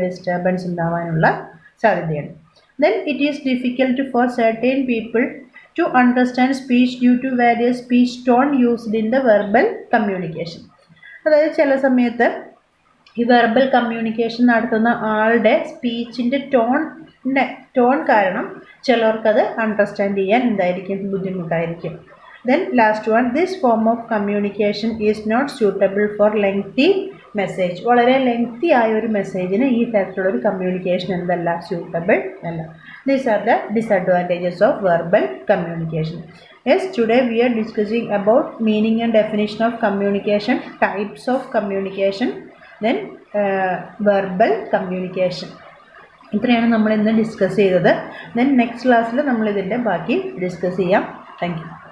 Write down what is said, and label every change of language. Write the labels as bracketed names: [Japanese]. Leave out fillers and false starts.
[Malayalam] Disturbance ഉണ്ടാവാനുള്ള സാധ്യതയുണ്ട്. [English] Then it is difficult for certain people to understand speech due to various speech tone used in the verbal communication. [Malayalam] അതായത് ചില സമയത്ത് ഈ verbal communication നടത്തുന്ന ആളുടെ സ്പീച്ചിൻ്റെ ടോൺ കാരണം ചിലർക്കത് അണ്ടർസ്റ്റാൻഡ് ചെയ്യാൻ എന്തായിരിക്കും? ബുദ്ധിമുട്ടായിരിക്കും. [English] Then last one, this form of communication is not suitable for lengthy message. [Malayalam] വളരെ ലെങ്തി ആയ ഒരു മെസ്സേജിന് ഈ തരത്തിലുള്ള ഒരു കമ്മ്യൂണിക്കേഷൻ എന്തല്ല? സ്യൂട്ടബിൾ അല്ല. [English] These are the disadvantages of verbal communication. Yes, today we are discussing about meaning and definition of communication, types of communication, then verbal communication. [Malayalam] ഇത്രയാണ് നമ്മൾ ഇന്ന് ഡിസ്കസ് ചെയ്തത്. ദെൻ നെക്സ്റ്റ് ക്ലാസ്സിൽ നമ്മൾ ഇതിൻ്റെ ബാക്കി ഡിസ്കസ് ചെയ്യാം. Thank you.